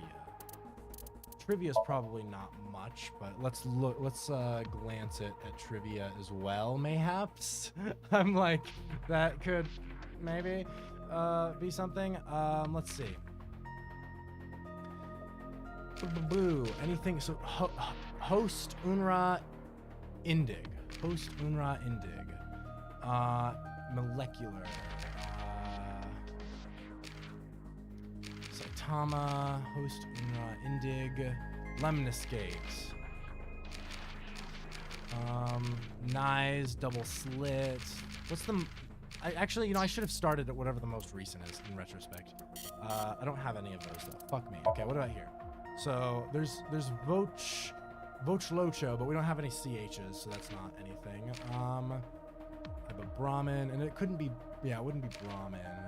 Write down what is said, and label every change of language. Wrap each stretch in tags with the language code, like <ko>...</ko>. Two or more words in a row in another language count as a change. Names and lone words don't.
<en>Trivia is probably not much, but let's look. Let's glance at trivia as well, mayhaps. I'm like, that could maybe be something. Let's see. Boo. Anything? So host Unra Indig. Host Unra Indig. Molecular. Saitama. Host Unra Indig. Lemniscate. Nyes. Double slit. What's the? Actually, you know, I should have started at whatever the most recent is in retrospect. I don't have any of those though. Fuck me. Okay, what about here? So there's Vochlocho, but we don't have any CHs, so that's not anything. I have a Brahmin, and it couldn't be, yeah, it wouldn't be Brahmin.</en>